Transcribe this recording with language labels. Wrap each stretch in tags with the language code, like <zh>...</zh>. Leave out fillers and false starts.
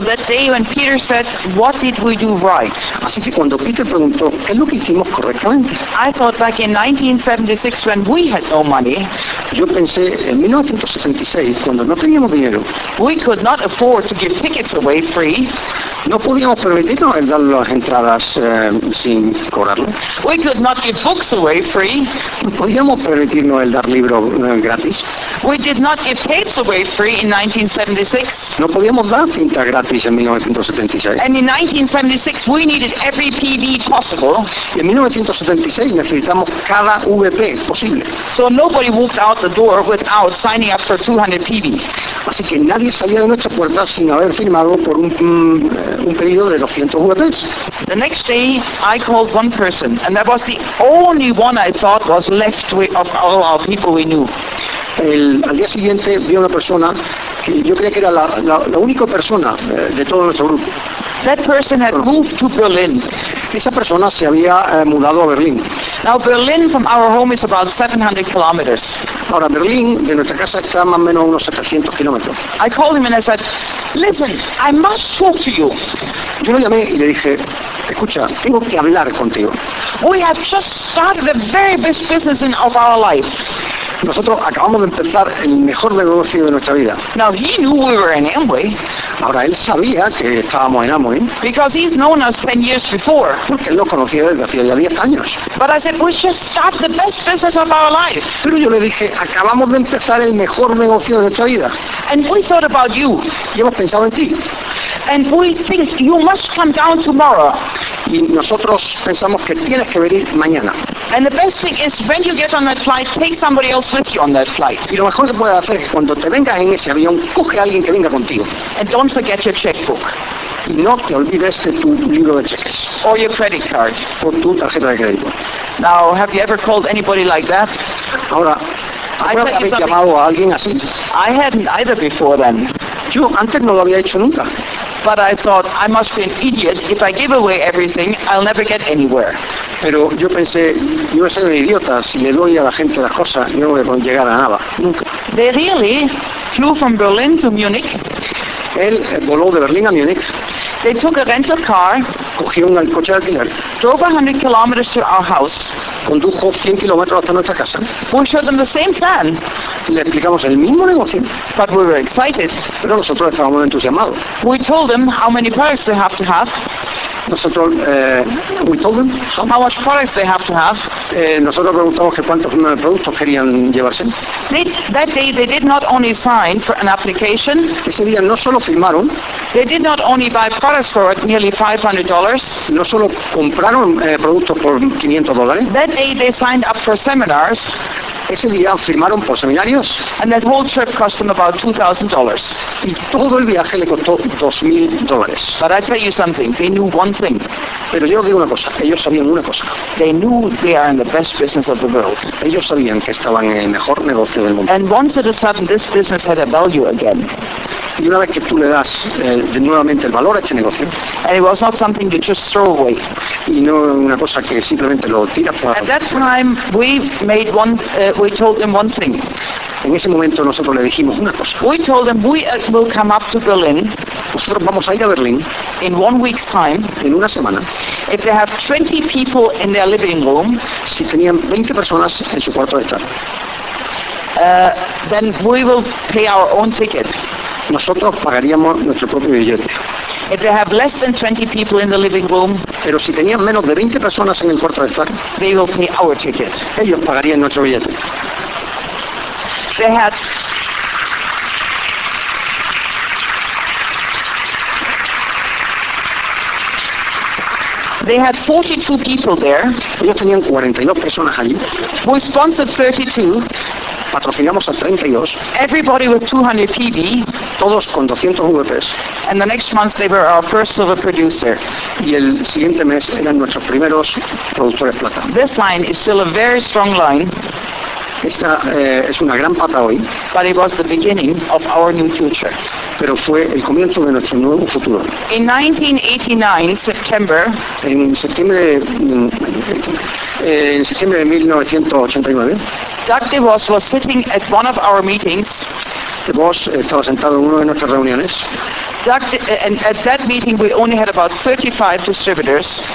<en>that day when Peter said, what did we do right?</en> <es>Así que cuando Peter preguntó, ¿qué es lo que hicimos correctamente?</es> <en>I thought back in 1976 when we had no money.</en> <es>Yo pensé en 1976 cuando no teníamos dinero.</es> <en>We could not afford to give tickets away free.</en> <es>No podíamos permitirnos el dar las entradas sin cobrarlo.</es> <en>We could not give books away free.</en> <es>No podíamos permitirnos el dar libros gratis.</es> <en>We did not give tapes away free in 1976.</en> <es>No podíamos dar cinta gratis en 1976.</es> <en>And in 1976 we needed every PV possible.</en> <es>Y en 1976 necesitamos cada VP posible.</es> <en>So nobody walked out the door without signing up for 200 PV.</en> <es>Así que nadie salía de nuestra puerta sin haber firmado por un pedido de 200 VPs.</es> <en>The next day I called one person and that was the only one I thought was left of all our people we knew.</en> <es>Al día siguiente vi a una persona que yo creía que era la única persona de todo nuestro grupo.</es> <en>That person had moved to Berlin.</en> <es>Esa persona se había mudado a Berlín.</es> <en>Now Berlin from our home is about 700 kilometers.</en> <es>Ahora Berlín de nuestra casa está más o menos unos 700 kilómetros.</es> <en>I called him and I said, listen, I must talk to you.</en> <es>Yo lo llamé y le dije, escucha, tengo que hablar contigo.</es> <en>We have just started the very best business in of our life.</en> <es>Nosotros acabamos de empezar el mejor negocio de nuestra vida.</es> <en>Now he knew we were in Amway.</en> <es>Ahora él sabía que estábamos en Amway.</es> <en>Because he's known us 10 years before.</en> <es>Porque él lo conocía desde hacía ya 10 años.</es> <en>But I said, we just start the best business of our life.</en> <es>Pero yo le dije, acabamos de empezar el mejor negocio de nuestra vida.</es> <en>And we thought about you.</en> <es>Y hemos pensado en ti.</es> <en>And we think you must come down tomorrow.</en> <es>Y nosotros pensamos que tienes que venir mañana.</es> <en>And the best thing is when you get on that flight, take somebody else with you on that flight.</en> <es>Y lo mejor que puedes hacer es que cuando te vengas en ese avión, coge a alguien que venga contigo.</es> <en>And don't forget your checkbook.</en> <es>Y no te olvides de tu libro de cheques.</es> <en>Or your credit card.</en> <es>O tu tarjeta de crédito.</es> <en>Now, have you ever called anybody like that?</en> <es>Ahora, ¿habéis llamado a alguien así?</es> <en>I hadn't either before then.</en> <es>Yo antes no lo había hecho nunca.</es> <en>But I thought, I must be an idiot. If I give away everything, I'll never get anywhere.</en> <es>Pero yo pensé, yo voy a ser un idiota. Si le doy a la gente las cosas, yo no voy a llegar a nada. Nunca.</es> <en>They really flew from Berlin to Munich.</en> <es>Él voló de Berlín a Munich.</es> <en>They took a rental car.</en> <es>Cogió un coche de alquiler.</es> <en>Drove 100 kilometers to our house.</en> <es>Condujo 100 kilómetros hasta nuestra casa.</es> <en>We showed them the same plan.</en> <es>Le explicamos el mismo negocio.</es> <en>But we were excited.</en> <es>Pero nosotros estábamos entusiasmados.</es> <en>We told them how many products they have to have. Nosotros, we told them how much products they have to have.</en> <es>Nosotros preguntamos que cuántos productos querían llevarse.</es> <en>That day they did not only sign for an application.</en> <es>Ese día no solo firmaron.</es> <en>They did not only buy products for nearly $500.</en> <es>No solo compraron productos por $500.</es> <en>That day they signed up for seminars.</en> <es>Ese día firmaron por seminarios.</es> <en>And that whole trip cost them about $2,000.</en> <es>Y todo el viaje le costó $2,000.</es> <en>But I tell you something, they knew one thing.</en> <es>Pero yo digo una cosa, ellos sabían una cosa.</es> <en>They knew they are in the best business of the world.</en> <es>Ellos sabían que estaban en el mejor negocio del mundo.</es> <en>And once all of a sudden this business had a value again.</en> <es>Y una vez que tú le das nuevamente el valor a este negocio.</es> <en>And it was not something you just throw away.</en> <es>Y no una cosa que simplemente lo tiras para.</es> <en>At that time we made one. We told them one thing.</en> <es>En ese momento nosotros le dijimos una cosa.</es> <en>We told them we will come up to Berlin.</en> <es>Nosotros vamos a ir a Berlín.</es> <en>In 1 week's time.</en> <es>En una semana.</es> <en>If they have 20 people in their living room.</en> <es>Si tenían 20 personas en su cuarto de estar.</es> <en>Then we will pay our own ticket.</en> <es>Nosotros pagaríamos nuestro propio billete.</es> <en>If they have less than 20 people in the living room,</en> <es>pero si tenían menos de 20 personas en el cuarto de estar,</es> <en>they will pay our tickets.</en> <es>Ellos pagarían nuestro billete.</es> <en>They had. They had 42 people there.</en> <es>Ellos tenían 42 personas allí.</es> <en>We sponsored 32.</en> <es>Patrocinamos a 32.</es> <en>Everybody with 200 PB.</en> <es>Todos con 200 VPs.</es> <en>And the next month they were our first silver producer.</en> <es>Y el siguiente mes eran nuestros primeros productores de plata.</es> <en>This line is still a very strong line.</en> <es>Esta es una gran pata hoy.</es> <en>But it was the beginning of our new future.</en> <es>Pero fue el comienzo de nuestro nuevo futuro.</es> <en>In 1989, September.</en> <es>En septiembre de 1989.</es> <en>Doug DeVos was sitting at one of our meetings.</en> <es>DeVos estaba sentado en una de nuestras reuniones.</es> <en>And at that meeting we only had about 35 distributors.</en>